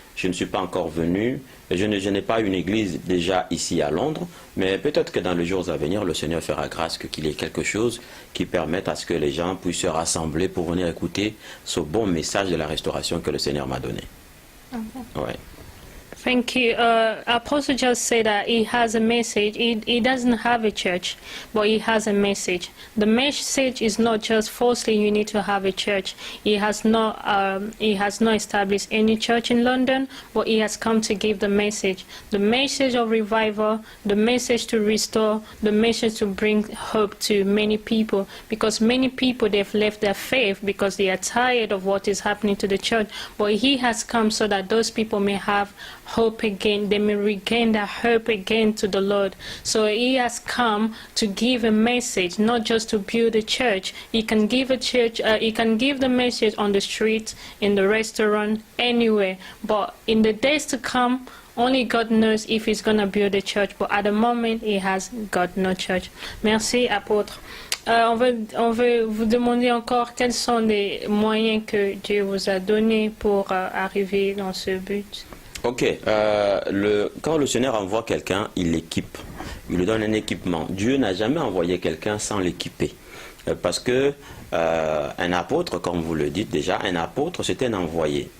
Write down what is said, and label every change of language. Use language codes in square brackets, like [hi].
[fr] Je ne suis pas encore venu. Je n'ai pas une église déjà ici à Londres. Mais peut-être que dans les jours à venir, le Seigneur fera grâce qu'il y ait quelque chose qui permette à ce que les gens puissent se rassembler pour venir écouter ce bon message de la restauration que le Seigneur m'a donné. Ouais. [en] Thank you. Apostle just said that he has a message. He doesn't have a church, but he has a message. The message is not just firstly you need to have a church. He has not established any church in London, but he has come to give the message of revival, the message to restore, the message to bring hope to many people, because many people, they've left their faith because they are tired of what is happening to the church. But he has come so that those people may have hope again, they may regain their hope again to the Lord. So he has come to give a message, not just to build a church. He can give a church, he can give the message on the street, in the restaurant, anywhere. But in the days to come, only God knows if he's going to build a church. But at the moment, he has got no church. [fr] Merci, apôtre. On veut vous demander encore quels sont les moyens que Dieu vous a donnés pour arriver dans ce but. Ok, quand le Seigneur envoie quelqu'un, il l'équipe, il lui donne un équipement. Dieu n'a jamais envoyé quelqu'un sans l'équiper. Parce que un apôtre, comme vous le dites déjà, un apôtre c'est un envoyé.